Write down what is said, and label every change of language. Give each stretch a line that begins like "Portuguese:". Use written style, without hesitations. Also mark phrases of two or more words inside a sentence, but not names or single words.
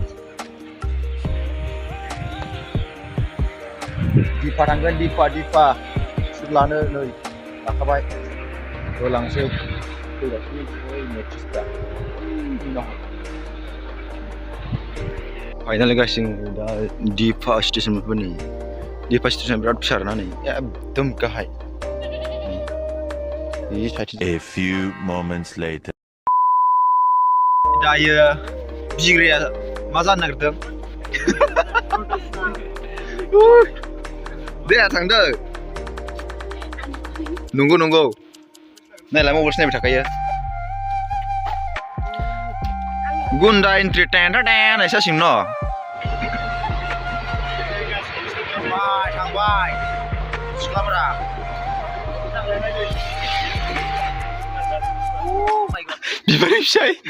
Bodo: दिपा थांगोन दिपा सुलानो नै लाखाबाय होलांसै फैगासिनो फाइनालि गाइस जों दा दिपा स्टेसन मोनफैयो दिपा स्टेसन बिराद फिसा आरोना नै एकदम गाहाय
English: A few moments later.
Bodo: दायो बिग्राया मा जानो नागिरदों दे थांदो नंगौ नायलाय मबाइल नायबाय थाखायो गुन्दा
English: entry ten
Bodo: होननायसो जासिगोन न' थांबाय सिख्लाफोरा बिबार फिसाय